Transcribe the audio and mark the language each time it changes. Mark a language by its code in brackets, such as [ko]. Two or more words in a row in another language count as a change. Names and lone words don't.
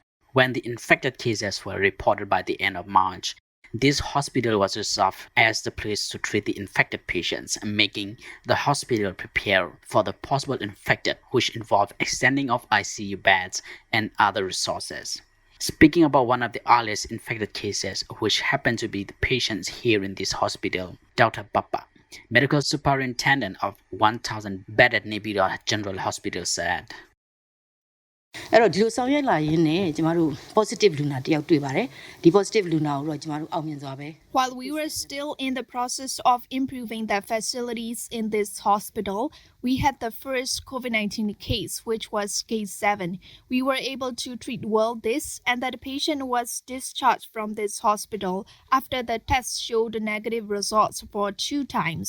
[en] When the infected cases were reported by the end of March, this hospital was reserved as the place to treat the infected patients, making the hospital prepare for the possible infected, which involved extending of ICU beds and other resources. Speaking about one of the earliest infected cases, which happened to be the patients here in this hospital, Dr. Papa, medical superintendent of 1,000-bedded Nay Pyi Taw General Hospital, said. [my] အဲ့တော့ဒီလိုဆောင်ရွက်လာရင်းနဲ့ကျမတို့ positive လူနာတယောက်တွေ့ပါတယ်ဒီ positive လူနာကိုတော့ကျမတို့အောင်မြင်စွာပဲ [en] While we were still in the process of improving the facilities in this hospital, we had the first COVID-19 case, which was case 7. We were able to treat well this, and that patient was discharged from this hospital after the test showed negative results for 2 times.